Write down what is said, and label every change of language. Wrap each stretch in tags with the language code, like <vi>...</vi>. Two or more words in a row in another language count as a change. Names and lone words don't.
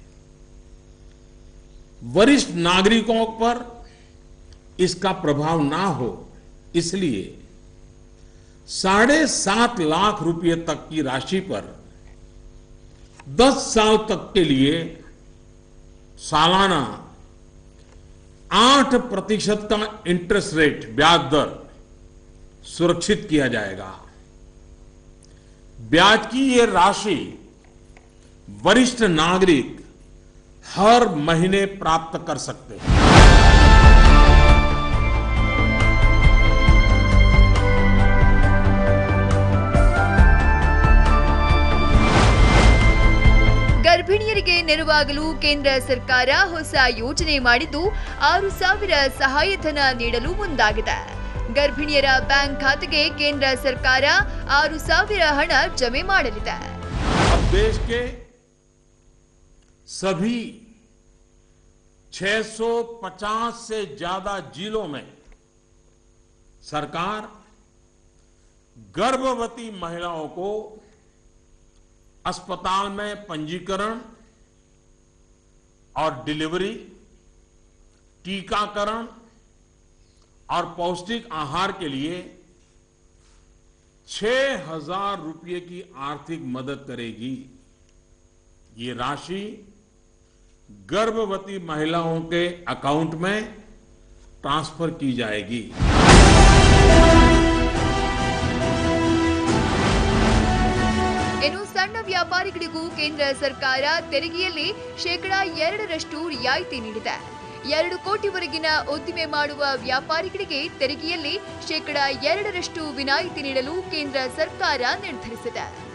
<hi>वरिष्ठ नागरिकों पर इसका प्रभाव ना हो इसलिए 7.5 लाख रुपए तक की राशि पर 10 साल तक के लिए सालाना 8% का</hi> <en>interest rate</en> <hi>ब्याज दर सुरक्षित किया जाएगा. ब्याज की ये राशि वरिष्ठ नागरिक हर महीने प्राप्त कर सकते हैं.</hi> <kn>ಗರ್ಭಿಣಿಯರಿಗೆ ನೆರವಾಗಲು ಕೇಂದ್ರ ಸರ್ಕಾರ ಹೊಸ ಯೋಜನೆ ಮಾಡಿದ್ದು 6,000 ಸಹಾಯಧನ ನೀಡಲು ಮುಂದಾಗಿದೆ. ಗರ್ಭಿಣಿಯರ ಬ್ಯಾಂಕ್ ಖಾತೆಗೆ ಕೇಂದ್ರ ಸರ್ಕಾರ 6,000 ಹಣ ಜಮೆ ಮಾಡಲಿದೆ.</kn> <hi>देश के सभी 650 से ज्यादा जिलों में सरकार गर्भवती महिलाओं को अस्पताल में पंजीकरण और डिलीवरी, टीकाकरण और पौष्टिक आहार के लिए 6,000 रुपये की आर्थिक मदद करेगी. ये राशि गर्भवती महिलाओं के अकाउंट में ट्रांसफर की जाएगी.</hi> <kn>ಇನ್ನು ಸಣ್ಣ ವ್ಯಾಪಾರಿಗಳಿಗೂ ಕೇಂದ್ರ ಸರ್ಕಾರ ತೆರಿಗೆಯಲ್ಲಿ 2% ರಿಯಾಯಿತಿ ನೀಡಿದೆ. 2 ಕೋಟಿವರೆಗಿನ ಉದ್ದಿಮೆ ಮಾಡುವ ವ್ಯಾಪಾರಿಗಳಿಗೆ ತೆರಿಗೆಯಲ್ಲಿ 2% ವಿನಾಯಿತಿ ನೀಡಲು ಕೇಂದ್ರ ಸರ್ಕಾರ ನಿರ್ಧರಿಸಿದೆ.</kn>